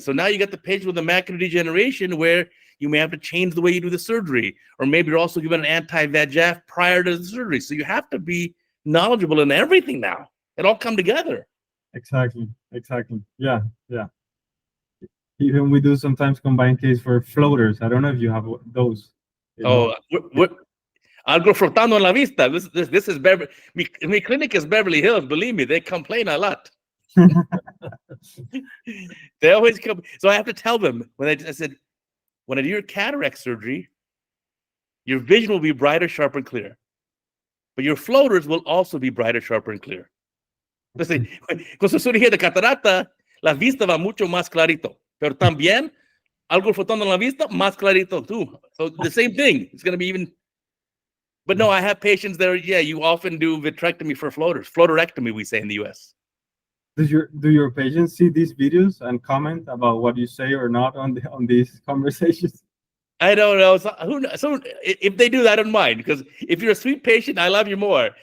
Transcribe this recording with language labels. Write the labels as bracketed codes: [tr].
[en] So now you got the patient with a macular degeneration where you may have to change the way you do the surgery, or maybe you're also given an anti-VEGF prior to the surgery. So you have to be knowledgeable in everything now. It all come together. Exactly. Yeah. Even we do sometimes combined case for floaters. I don't know if you have those. [es] Oh, algo frotando en la vista. [en] This is Beverly. Mi clinic is Beverly Hills. Believe me, they complain a lot. They always come. So I have to tell them when I said, when I do your cataract surgery, your vision will be brighter, sharper, and clear. But your floaters will also be brighter, sharper, and clear. [es] Entonces, con su cirugía de catarata, la vista va mucho más clarito. Pero también, algo flotando en la vista, más clarito too. [en] So the same thing. It's going to be even. But no, I have patients there. Yeah, you often do vitrectomy for floaters. Floaterectomy, we say in the U.S. Do your patients see these videos and comment about what you say or not on these conversations? I don't know. So if they do, I don't mind, because if you're a sweet patient, I love you more.